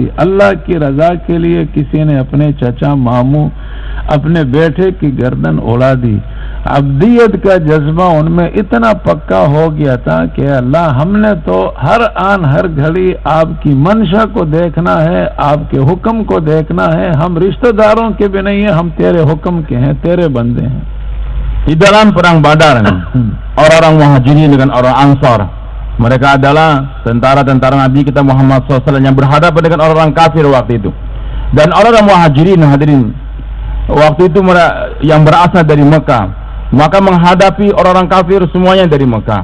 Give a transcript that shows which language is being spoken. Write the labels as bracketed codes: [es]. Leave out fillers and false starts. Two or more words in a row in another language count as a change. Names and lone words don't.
[hi] अल्लाह की रजा के लिए किसी ने अपने चचा मामू, अपने बेटे की गर्दन उड़ा दी। अब्दियत का जज्बा उनमें इतना पक्का हो गया था कि अल्लाह, हमने तो हर आन हर घड़ी आपकी मंशा को देखना है, आपके हुक्म को देखना है, हम रिश्तेदारों के भी नहीं है, हम तेरे हुक्म के हैं, तेरे बंदे हैं। [id] Di dalam perang Badar, orang-orang Muhajirin dengan orang Ansar, mereka adalah tentara-tentara Nabi kita Muhammad SAW yang berhadapan dengan orang-orang kafir waktu itu. Dan orang-orang Muhajirin, hadirin, waktu itu yang berasal dari Mekah, maka menghadapi orang-orang kafir semuanya dari Mekah.